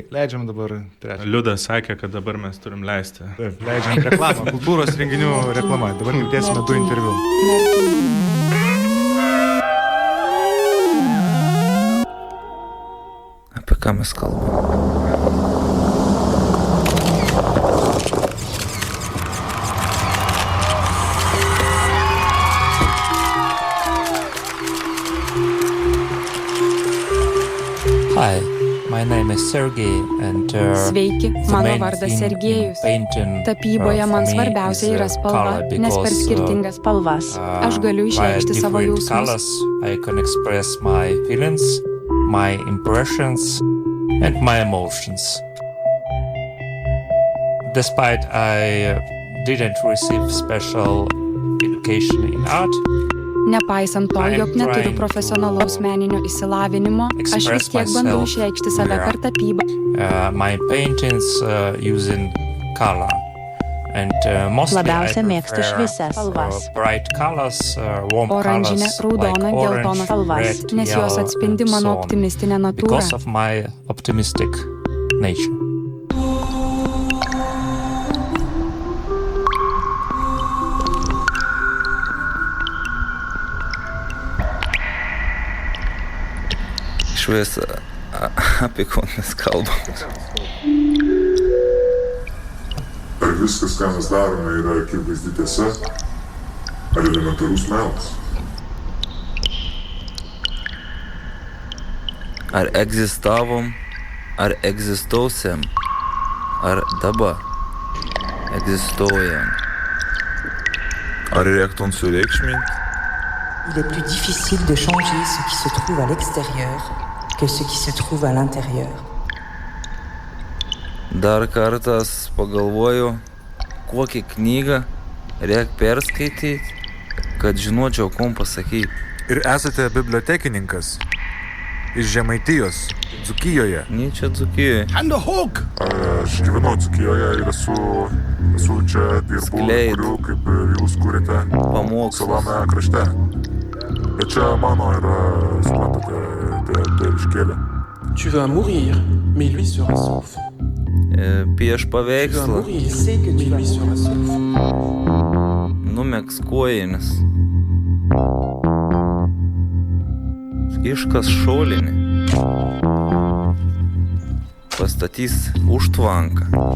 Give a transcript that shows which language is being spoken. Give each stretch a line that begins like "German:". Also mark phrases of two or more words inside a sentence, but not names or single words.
Lithuanian: Leidžiam dabar trečiąjį. Liudas sakė, kad dabar mes turim leisti. Taip, leidžiam reklamą. Kultūros renginių reklama. Dabar girdėsime 2 interviu. Apie ką mes kalbame?
English: Hi, my name is Sergei and
Lithuanian: Sveiki, mano vardas Sergejus. Tapyboje man svarbiausia yra spalva, nes per skirtingas spalvas aš galiu išreikšti savo jausmus.
English: I can express my feelings, my impressions and my emotions. Despite I didn't receive special education in art,
Lithuanian: Nepaisant to, jog neturiu profesionalaus meninio išsilavinimo, aš vis tiek bandau išreikšti save per tapybą.
English: My paintings using color.
Lithuanian: Labiausia mėgstu šviesias spalvas. Oranžinė, raudona, geltona spalvas, nes jos atspindi mano optimistinę natūrą.
English: Because of my optimistic nature.
Lithuanian: Šviesa, apie ko mes kalbam. Ar viskas, ką mes darome, yra akivaizdi tiesa? Ar elementarus melas? Ar egzistavom, ar egzistuosim, ar dabar egzistuojam? Ar reiktum sureikšminti?
French: Il est plus difficile de changer ce qui se trouve à l'extérieur que ce qui se trouve à l'intérieur.
Lithuanian: Dar kartas pagalvoju, kokią knygą reik perskaityti, kad žinočiau, kom pasakyti. Ir esate bibliotekininkas iš Žemaitijos, Dzūkijoje. Ne čia Dzūkijoje. Aš gyvenau Dzūkijoje ir esu čia dirbu, kuriu, kaip ir jūs kuriate, savame krašte. Bet čia mano yra, suprantate, tėviškėlė.
French: Tu vas mourir, mais lui sera sauf.
Lithuanian: Pieš paveikslą. Numegs kojinis. Iškas šolinį. Pastatys užtvanką.